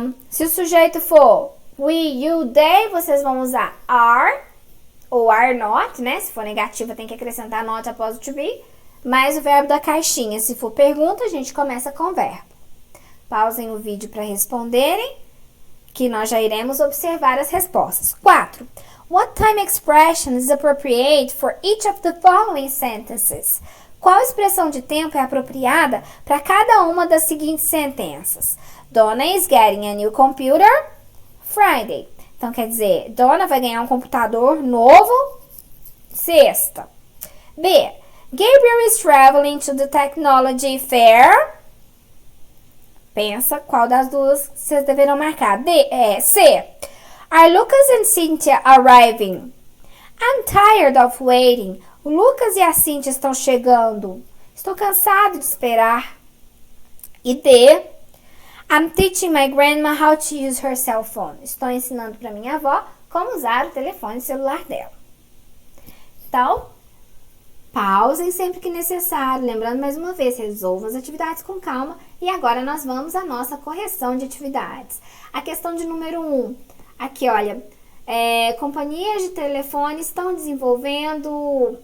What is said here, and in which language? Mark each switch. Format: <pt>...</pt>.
<pt>Se o sujeito for we, you, they, vocês vão usar are ou are not, né? Se for negativa tem que acrescentar not após o to be, mais o verbo da caixinha. Se for pergunta, a gente começa com o verbo. Pausem o vídeo para responderem, que nós já iremos observar as respostas. 4.</pt> <en>What time expression is appropriate for each of the following sentences?</en> <pt>Qual expressão de tempo é apropriada para cada uma das seguintes sentenças?</pt> <en>Donna is getting a new computer Friday.</en> <pt>Então, quer dizer, Donna vai ganhar um computador novo sexta. B.</pt> <en>Gabriel is traveling to the technology fair.</en> <pt>Pensa qual das duas vocês deverão marcar. C.</pt> <en>Are Lucas and Cynthia arriving? I'm tired of waiting.</en> <pt>O Lucas e a Cynthia estão chegando. Estou cansado de esperar. E D.</pt> <en>I'm teaching my grandma how to use her cell phone.</en> <pt>Estou ensinando para minha avó como usar o telefone celular dela. Então, pausem sempre que necessário. Lembrando mais uma vez, resolvam as atividades com calma. E agora nós vamos à nossa correção de atividades. A questão de número 1. Aqui, olha. Companhias de telefone estão desenvolvendo...</pt>